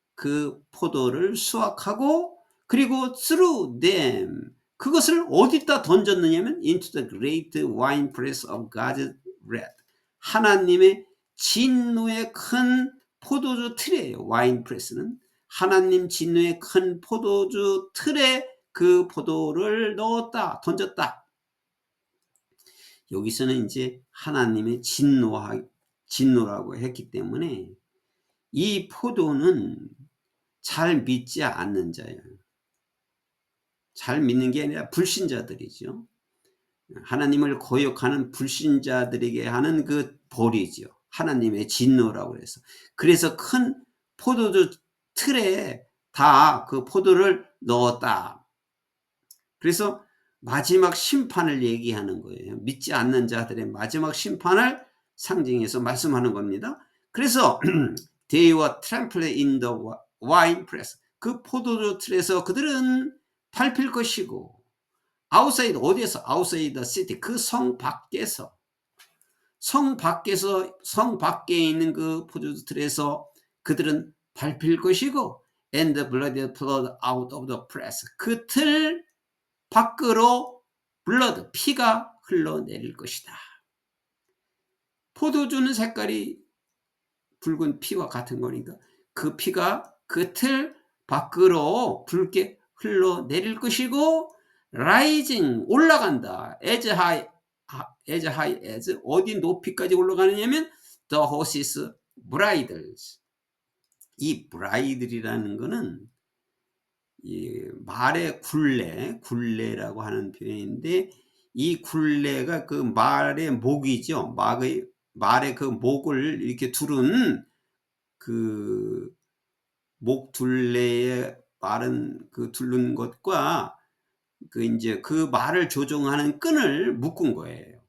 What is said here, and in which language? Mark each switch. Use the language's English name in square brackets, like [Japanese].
[Korean] 그 포도를 수확하고 그리고 [English] threw them. [Korean] 그것을 어디다 던졌느냐면 [English] into the great winepress of God's wrath. [Korean] 하나님의 진노의 큰 포도주 틀이에요. 와인프레스는 하나님 진노의 큰 포도주 틀에 그 포도를 넣었다, 던졌다. 여기서는 이제 하나님의 진노라고 했기 때문에 이 포도는 잘 믿지 않는 자예요. 잘 믿는 게 아니라 불신자들이죠. 하나님을 거역하는 불신자들에게 하는 그 벌이죠. 하나님의 진노라고 해서. 그래서 큰 포도주 틀에 다 그 포도를 넣었다. 그래서 마지막 심판을 얘기하는 거예요. 믿지 않는 자들의 마지막 심판을 상징해서 말씀하는 겁니다. 그래서 [English] they were trampled in the wine press. [Korean] 그 포도주 틀에서 그들은 밟힐 것이고, [English] outside, [Korean] 어디에서? [English] outside the city, [Korean] 그 성 밖에서, 성 밖에 있는 그 포도주 틀에서 그들은 밟힐 것이고, [English] and the blood flowed out of the press. [Korean] 그 틀 밖으로 블러드, 피가 흘러내릴 것이다. 포도주는 색깔이 붉은 피와 같은 거니까 그 피가 그 틀 밖으로 붉게 흘러내릴 것이고, [English] rising, [Korean] 올라간다. [English] as high as, [Korean] 어디 높이까지 올라가느냐면 [English] the horses bridles. [Korean] 이 bridle이라는 거는 이 말의 굴레라고 하는 표현인데, 이 굴레가 그 말의 목이죠. 말의 그 목을 이렇게 두른 그 목 둘레에 말은 그 두른 것과 그 이제 그 말을 조종하는 끈을 묶은 거예요.